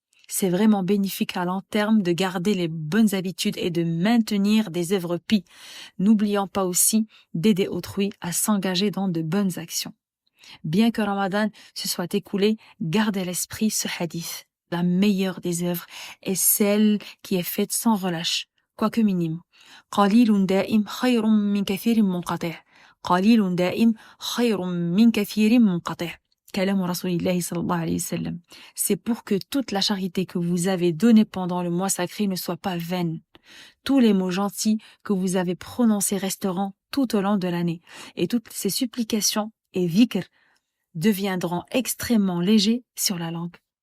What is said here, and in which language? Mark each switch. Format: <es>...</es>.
<fr>C'est vraiment bénéfique à long terme de garder les bonnes habitudes et de maintenir des œuvres pies. N'oublions pas aussi d'aider autrui à s'engager dans de bonnes actions. Bien que Ramadan se soit écoulé, gardez à l'esprit ce hadith. La meilleure des œuvres est celle qui est faite sans relâche, quoique minime.</fr> <ar>قليل دائم خير من كثير منقطع. قليل دائم خير من كثير منقطع. Kalam Rasulillahi sallallahu alayhi wa sallam.</ar> <fr>C'est pour que toute la charité que vous avez donnée pendant le mois sacré ne soit pas vaine. Tous les mots gentils que vous avez prononcés resteront tout au long de l'année. Et toutes ces supplications et dhikr deviendront extrêmement légers sur la langue.</fr>